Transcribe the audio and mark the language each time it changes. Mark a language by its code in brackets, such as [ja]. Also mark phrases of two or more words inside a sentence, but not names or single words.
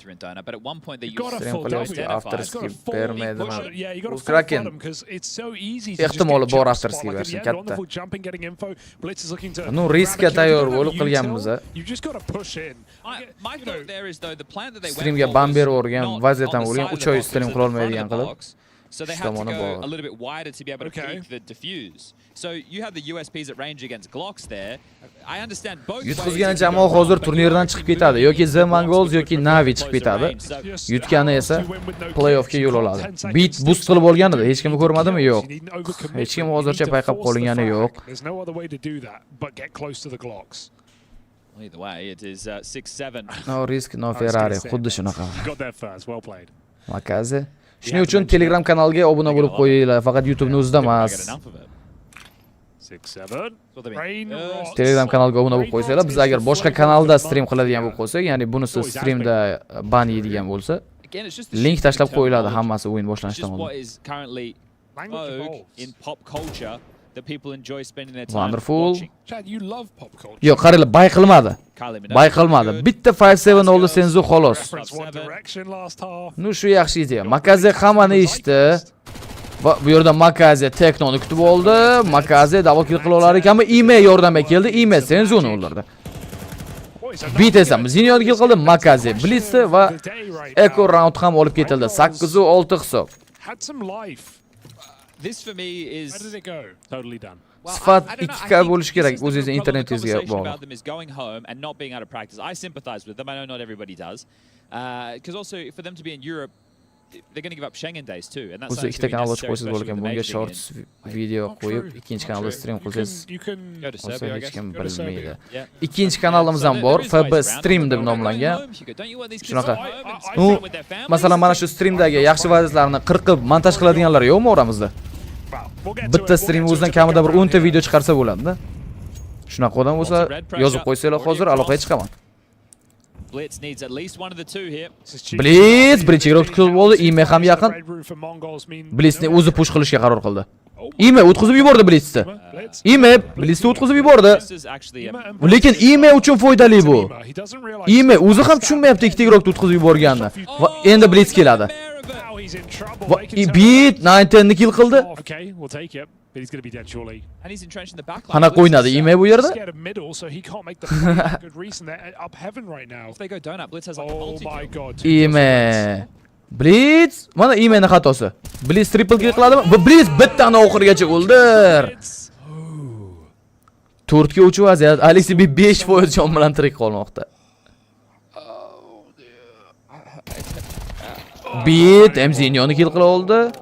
[uz] Afterski bermaydimi? Kraken. Ehtimoli bor afterski bersin katta. Nu riskga tayyor bo'lib qilganmiz. Streamga ban berib o'rgan, vaziyatdan o'rgan, 3 oy stream qila olmaydigan qilib. [en] So they have to go a little bit wider to be able to peek the diffuse. So you have the USPs at range against Glocks there. I understand both. [uz] Yutqizgan jamoa hozir turnirdan chiqib ketadi yoki Z Mongolz yoki Navi chiqib ketadi. Yutgani esa playoffga yo'l oladi. Beat boost qilib olganida hech kimni ko'rmadimi? Yo'q. Hech kim hozircha payqab qolgani yo'q. [en] Either way, it is 6-7. No risk, no Ferrari. [uz] Xuddi shunaqa. Makazi. Shuning uchun Telegram kanaliga obuna bo'lib qo'yinglar, faqat YouTube'ni o'zida emas. Telegram kanaliga obuna bo'lib qo'ysanglar, biz agar boshqa kanalda stream qiladigan bo'lib qolsak, ya'ni bunisi streamda ban yeydigan bo'lsa, link tashlab qo'yiladi hammasi o'yin boshlanishidan oldin. [en] That people enjoy spending their time Wonderful. Chad, you love pop culture. [uz] Yo'q, qaranglar, bay qilmadi. Bay qilmadi. Bitta 5-7 oldi Senzu xolos. Nu shu yaxshi idea. Makazi hammani eshitdi. Va bu yerda Makazi Teknoni kutib oldi. Makazi double kill qila olar ekanmi? Ime yordamga keldi. Ime Senzuni o'ldirdi. Bit esa Mzinyoni kill qildi. Makazi Blitzdi va Echo round ham olib ketildi. 8-6 hisob. [en] This for me is Where did it go? Totally done. [uz] Sifat 2 bo'lish kerak o'zingizning internetingizga bog'liq. [en] Is going home and not being out of practice. I sympathize with them. I know not everybody does. Because also for them to be in Europe, they're going to give up Schengen days too, and that's [uz] ikkita kanal ochib qo'ysiz bo'larkan. Bunga shorts video qo'yib, ikkinchi kanalda stream qilsangiz, hech kim bilmaydi. Ikkinchi kanalimiz ham bor, FB Stream deb nomlangan. Shunaqa. Masalan, mana shu streamdagi yaxshi vaziyatlarni qirqib montaj qiladiganlar yo'qmi oramizda? Bitta stream o'zidan kamida bir 10 ta video chiqarsa bo'ladi-da. Shunaqa odam bo'lsa, yozib qo'ysanglar hozir aloqaga chiqaman. [en] Blitz needs at least one of the two here. [uz] Blitz birinchi guruh kutib oldi, Ime ham yaqin. Blitz'ni o'zi push qilishga qaror qildi. Ime o'tkazib yubordi Blitz'ni. Ime Blitz'ni o'tkazib yubordi. Lekin Ime uchun foydali bu. Ime o'zi ham tushunmayapti ikkita guruhni o'tkazib yuborganini. Va endi Blitz keladi. Va Beat 9 ni kill qildi. [en] But he's going to be dead surely. And he's entrenched in the back line. [uz] Qanaqa o'ynadi Ime bu yerda? [en] Scared of middle, so he can't make the play. Good reason they're up heaven right now. If they go donut, Blitz has like a multi. Oh my god. [uz] Ime. Blitz, mana Imening xatosi. Blitz triple kill qiladimi? Va Blitz bittani oxirigacha o'ldir. 4 ga 3 vaziyat. Alexi 5% jon bilan tirik qolmoqda. Beat Mzinyoni kill qila oldi.